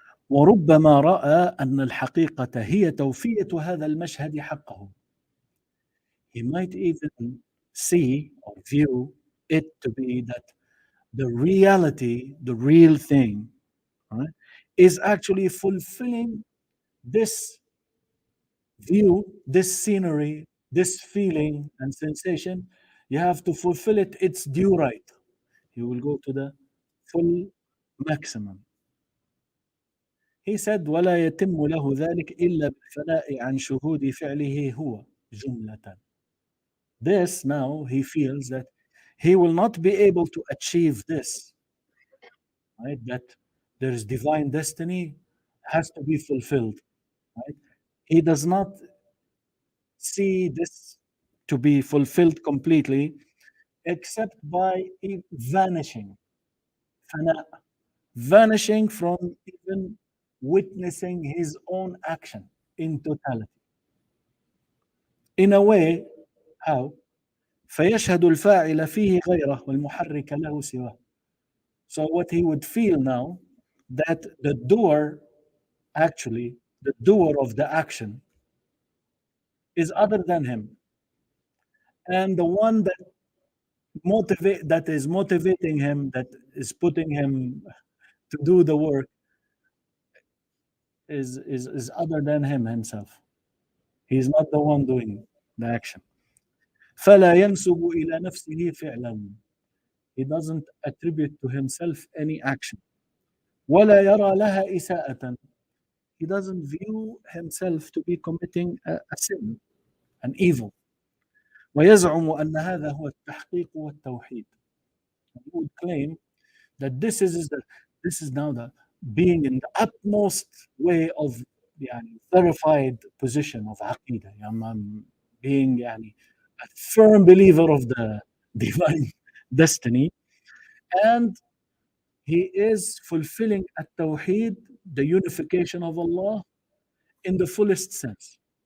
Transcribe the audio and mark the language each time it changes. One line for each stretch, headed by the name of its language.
Arabic: وربما رأى أن الحقيقة هي توفية هذا المشهد حقه.
English: He might even see or view it to be that the reality, the real thing, right, is actually fulfilling this view, this scenery, this feeling and sensation. You have to fulfill it its due right. You will go to the full maximum. He said,
Arabic: ولا يتم له ذلك إلا بالفناء عن شهود فعله هو جملة.
English: This, now he feels that he will not be able to achieve this, right? That there is divine destiny has to be fulfilled, right? He does not see this to be fulfilled completely except by vanishing, فناء, vanishing from even witnessing his own action in totality. In a way, how?
Arabic: فيشهد الفاعل فيه غيره والمحرك له سواه.
English: So what he would feel now, that the doer of the action is other than him, and the one that is motivating him, that is putting him to do the work, is other than him himself. He's not the one doing the action.
Arabic: فلا ينسب إلى نفسه فعلا.
English: He doesn't attribute to himself any action.
Arabic: ولا يرى لها إساءة.
English: He doesn't view himself to be committing a sin, an evil.
Arabic: ويزعم أن هذا هو التحقيق والتوحيد.
English: He would claim that this is now the being in the utmost way of verified position of عقيدة. I'm being a firm believer of the divine destiny, and he is fulfilling at-tawheed, the unification of Allah, in the fullest sense.